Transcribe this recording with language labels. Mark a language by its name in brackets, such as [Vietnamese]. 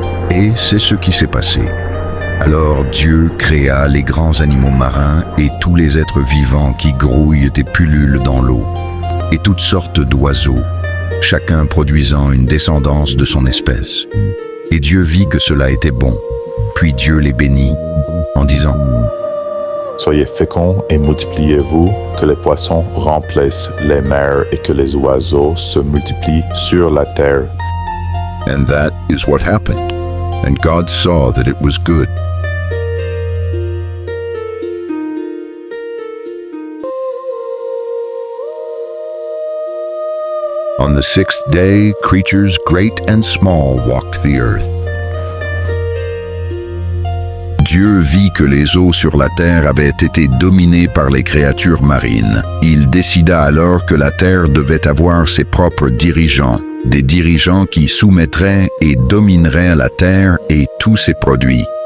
[French] Et c'est ce qui s'est passé. Alors Dieu créa les grands animaux marins et tous les êtres vivants qui grouillent et pullulent dans l'eau, et toutes sortes d'oiseaux, chacun produisant une descendance de son espèce. Et Dieu vit que cela était bon. Puis Dieu les bénit en disant, Soyez féconds et multipliez-vous, que les poissons remplissent les mers et que les oiseaux se multiplient sur la terre. [English] And that is what happened. And God saw that it was good. On the sixth day, creatures great and small walked the earth. [French] Dieu vit que les eaux sur la terre avaient été dominées par les créatures marines. Il décida alors que la terre devait avoir ses propres dirigeants, des dirigeants qui soumettraient et domineraient la terre et tous ses produits.